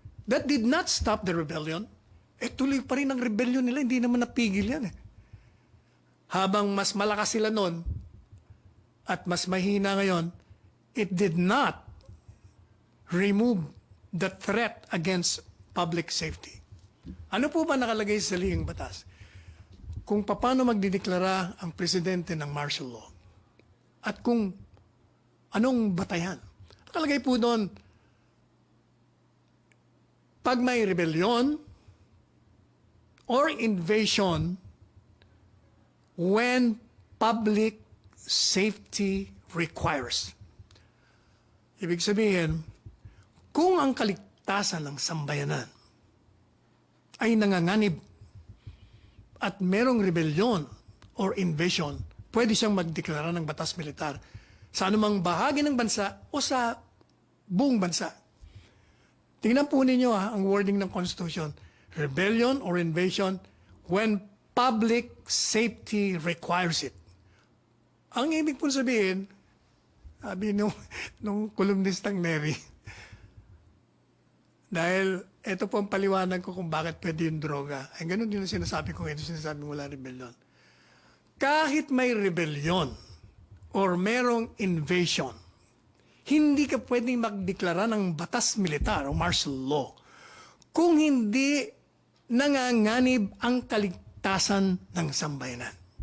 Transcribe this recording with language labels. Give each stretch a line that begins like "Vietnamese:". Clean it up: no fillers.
English: That did not stop the rebellion.
Filipino: Tuloy pa rin ang rebellion nila, hindi naman napigil yan. Habang mas malakas sila noon at mas mahina ngayon,
English: it did not remove the threat against public safety.
Filipino: Ano po ba nakalagay sa lihing batas? Kung paano magdideklara ang presidente ng martial law at kung anong batayan. Nakalagay po doon, pag may
English: rebellion or invasion when public safety requires.
Filipino: Ibig sabihin, kung ang kaligtasan ng sambayanan ay nanganganib at merong
English: rebellion or invasion,
Filipino: pwede siyang magdeklara ng batas militar sa anumang bahagi ng bansa o sa buong bansa. Tingnan po ninyo ang wording ng Constitution.
English: Rebellion or invasion when public safety requires it.
Filipino: Ang ibig po sabihin, sabi nung kolumnistang Neri, dahil ito po ang paliwanag ko kung bakit pwede yung droga. Ay ganun din ang sinasabi ko ngayon, sinasabi mula rebellion. Kahit may rebellion or merong invasion, hindi ka pwedeng magdeklara ng batas militar o martial law kung hindi nanganganib ang kaligtasan ng sambayanan.